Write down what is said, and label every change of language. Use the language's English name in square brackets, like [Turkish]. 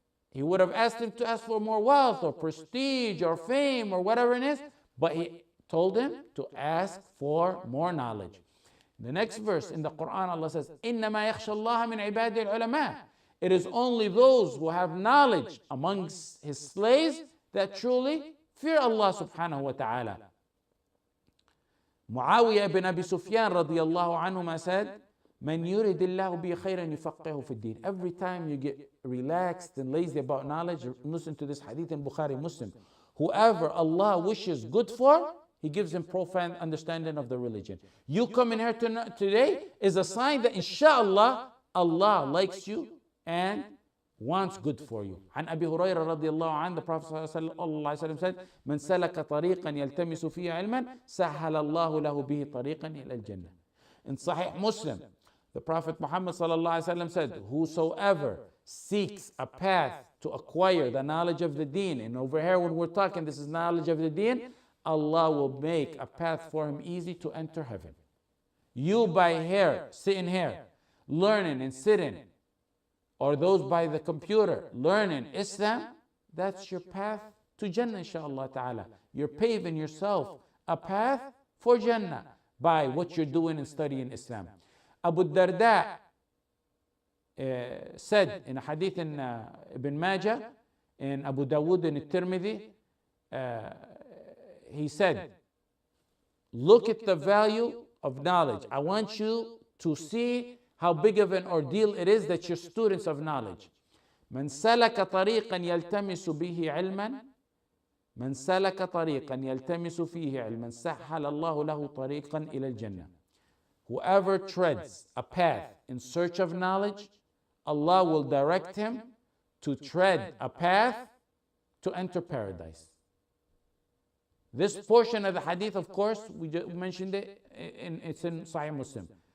[English] He would have asked him to ask for more wealth or prestige or fame or whatever it is, but He told him to ask for more knowledge. The next verse in the Quran, Allah says, [Arabic] إِنَّمَا يَخْشَى اللَّهَ مِنْ عِبَادِ الْعُلَمَاءِ. [English] It is only those who have knowledge amongst His slaves that truly fear Allah subhanahu wa ta'ala. Muawiyah ibn Abi Sufyan radiyallahu anhuma said, [Arabic] مَنْ يُرِدِ اللَّهُ بِهِ خَيْرًا يُفَقِّهُ فِي الدِّينِ. [English] Every time you get relaxed and lazy about knowledge, listen to this hadith in Bukhari Muslim. Whoever Allah wishes good for, He gives him profound understanding of the religion. You coming here today is a sign that inshallah Allah likes you and wants good for you. [Arabic] عن أبي هريرة رضي الله عنه, [English] the Prophet [Arabic] صلى الله عليه وسلم [English] said, [Arabic] من سلك طريقا يلتمس فيه علما سهل الله له به طريقا إلى الجنة. [English] In Sahih Muslim, the Prophet Muhammad [Arabic] صلى الله عليه وسلم [English] said, whosoever seeks a path to acquire the knowledge of the deen, and over here when we're talking, this is knowledge of the deen, Allah will make a path for him easy to enter heaven. You by here, sitting here, learning and sitting, or those by the computer, learning Islam, that's your path to Jannah, inshaAllah ta'ala. You're paving yourself a path for Jannah by what you're doing and studying Islam. Abu Darda said in a hadith in Ibn Majah, in Abu Dawood and At-Tirmidhi, he said, look at the value of knowledge. I want you to see how big of an ordeal it is that you're students of knowledge. [Arabic] من سلك طريقا يلتمس به علما من سلك طريقا يلتمس فيه علما سهل الله له طريقا إلى الجنة. [English] Whoever treads a path in search of knowledge, Allah will direct him to tread a path to enter paradise. This portion of the hadith, of course, we just mentioned it, it's in Sahih Muslim.